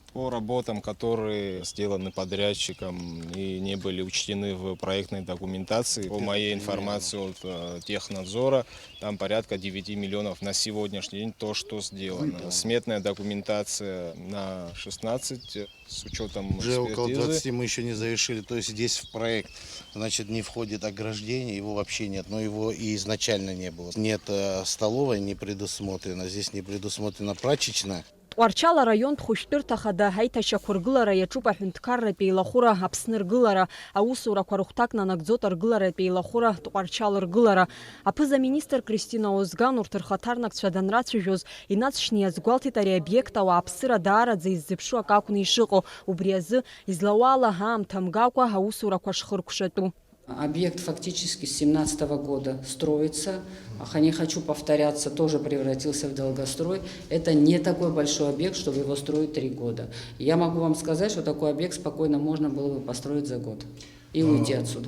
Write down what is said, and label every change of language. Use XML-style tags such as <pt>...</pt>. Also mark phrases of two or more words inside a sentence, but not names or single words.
<ru>По работам, которые сделаны подрядчиком и не были учтены в проектной документации, по моей информации от технадзора, там порядка 9 миллионов на сегодняшний день то, что сделано. Сметная документация на 16 с учетом Уже около экспертизы. 20 мы еще не завершили. То есть здесь в проект, значит, не входит ограждение, его вообще нет, но его и изначально не было. Нет столовой, не предусмотрено, здесь не предусмотрена прачечная.</ru> <ab>Тҟәарчал араионтә хәышәтәырҭа хада аиҭашьақәыргылара иаҿуп аҳәынҭқарратә еилахәыра, Аԥсны ргылара, аусурақәа рыхәҭак нанагӡоит аргыларатә еилахәыра, Тҟәарчал ргылара. Аԥыза-министр Кристина Озган урҭ рхаҭарнакцәа данрацәажәоз инацшьны иазгәалҭеит ари обиект ауааԥсыра даараӡа иззыԥшу ак акәны ишыҟоу. Убри азы излауа ала аамҭа мгакәа аусурақәа шхыркәшатәу.</ab> <ru>Объект фактически с 2017 года строится. Не хочу повторяться, тоже превратился в долгострой. Это не такой большой объект, чтобы его строить 3 года. Я могу вам сказать, что такой объект спокойно можно было бы построить за год и уйти отсюда.</ru>